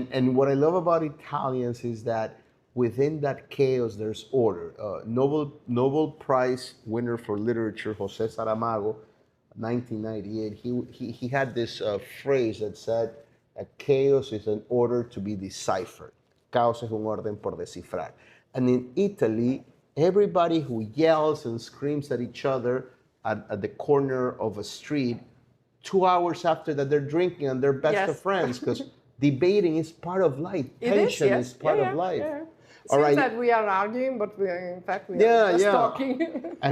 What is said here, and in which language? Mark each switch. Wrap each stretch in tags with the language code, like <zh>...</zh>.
<en>And what I love about Italians is that within that chaos, there's order. Nobel Prize winner for literature, José Saramago, 1998, he had this phrase that said that chaos is an order to be deciphered.</en> <es>Caos es un orden por descifrar.</es> <en>And in Italy, everybody who yells and screams at each other at the corner of a street, 2 hours after that they're drinking and they're best of friends, because debating is part of life. Tension is part of life. Yeah. It seems that we are arguing, but in fact we are just talking.</en>